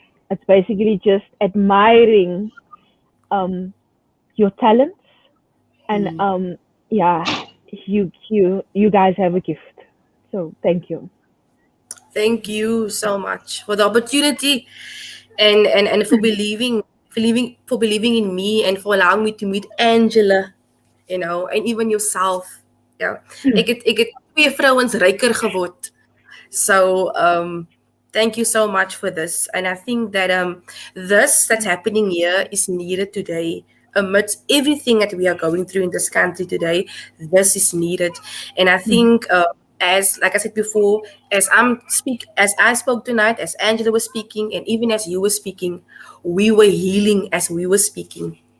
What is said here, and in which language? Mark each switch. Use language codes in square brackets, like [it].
[en] It's basically just admiring your talents, and yeah, you guys have a gift. So thank you. Thank you so much for the opportunity and for believing in me and for allowing me to meet Angela, and even yourself. [af] Ja. Ek het twee vrouens ryker geword. [en] So thank you so much for this. And I think that this that's happening here is needed today. Amidst everything that we are going through in this country today, this is needed. And I think as like I said before, as I spoke tonight, as Angela was speaking, and even as you were speaking, we were healing as we were speaking.